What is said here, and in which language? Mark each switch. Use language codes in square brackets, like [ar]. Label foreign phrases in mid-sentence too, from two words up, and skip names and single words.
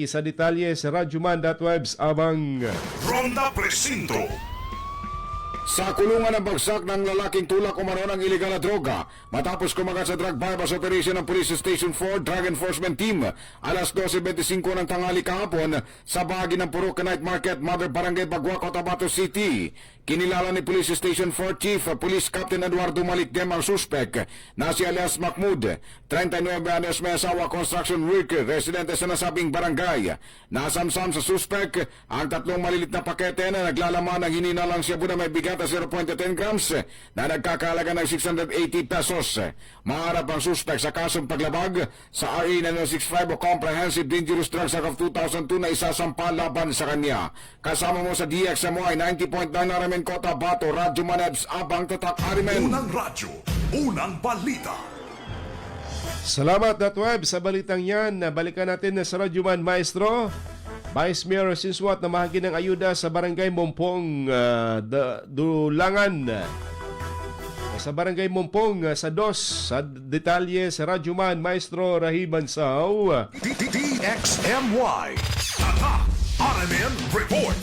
[tl] Sa detalye sa Radyoman.org abang Ronda Presinto. Sa kulungan ng bagsak ng lalaking tulak umano ng iligal na droga matapos kumagat sa [en] drug bypass operation [tl] ng Police Station 4 Drug Enforcement Team alas 12:25 ng tanghali kahapon sa bahagi ng Purok Night Market, Mother Barangay Bagua, Cotabato City. Kinilala ni Police Station 4 Chief Police Captain Eduardo Malikdem ang suspek na si alias Mahmoud, 39 anyos, may asawa, [en] construction worker, [tl] residente sa nasabing barangay. Nasamsam sa suspek ang 3 malilit na pakete na naglalaman ng hininalang shabu na may bigat na 0.10 grams na nagkakalaga ng 680 pesos. Maharap ang suspek sa kasong paglabag sa RA 9065 o Comprehensive Dangerous Drugs Act of 2002 na isasampa laban sa kanya. Kasama mo sa DXMY 90.9 RMN Cotabato, Radyo Manebs, Abang Tatak Arimen. Unang radyo, unang balita. Salamat, Web, sa balitang yan. Balikan natin sa Radyo Man, Maestro. Vice Mayor Sinsuat na mahagi ng ayuda sa Barangay Mompong, Dulangan. Sa Barangay Mompong, sa DOS, sa detalye sa Radyo Man, Maestro Rahiban Sao. DXMY. Tatak Arimen Report.